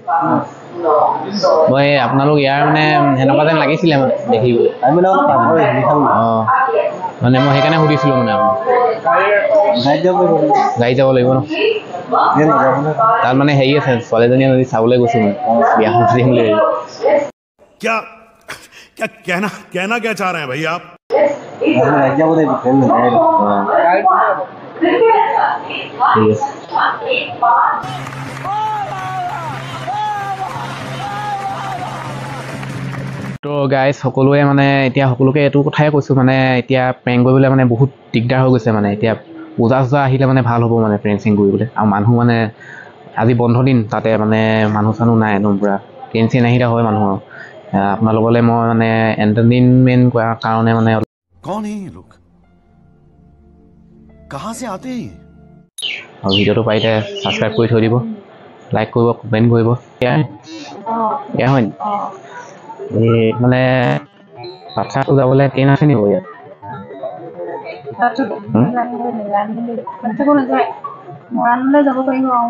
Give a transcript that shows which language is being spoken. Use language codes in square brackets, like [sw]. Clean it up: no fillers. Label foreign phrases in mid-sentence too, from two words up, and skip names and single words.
[as] মই আপোনালোক ইয়াৰ মানে সেনেকুৱা যেন লাগিছিলে মানে দেখিবলৈ। অঁ মানে মই সেইকাৰণে সুধিছিলোঁ মানে গাড়ী যাব লাগিব ন? তাত মানে হেৰি আছে ছোৱালীজনীয়ে যদি চাবলৈ গৈছোঁ মানে বিয়াখন পাতিম বুলি [hi] क्या क्या कहना कहना क्या चाह रहे हैं भाई आप? [as] তো গাইজ সকলোৱে মানে এতিয়া সকলোকে এইটো কথাই কৈছোঁ মানে এতিয়া প্ৰেংক কৰিবলৈ মানে বহুত দিগদাৰ হৈ গৈছে মানে এতিয়া পূজা চূজা আহিলে মানে ভাল হ'ব মানে প্ৰেংক চেংক কৰিবলৈ আৰু মানুহ মানে আজি বন্ধ দিন তাতে মানে মানুহ চানুহ নাই একদম পূৰা ট্ৰেইন চেইন আহিলে হয় মানুহৰ আপোনালোকলৈ মই মানে এণ্টাৰটেইনমেণ্ট কৰাৰ কাৰণে মানে [hi] कौन है ये लोग कहाँ से आते हैं [as] আৰু ভিডিঅ'টো পাৰিলে ছাবস্ক্ৰাইব কৰি থৈ দিব লাইক কৰিব কমেণ্ট কৰিব এয়া হয় নি এই মানে পাটচাকু যাবলৈ ট্ৰেইন আছে নেকি ইয়াত মৰাণলৈ যাব পাৰিব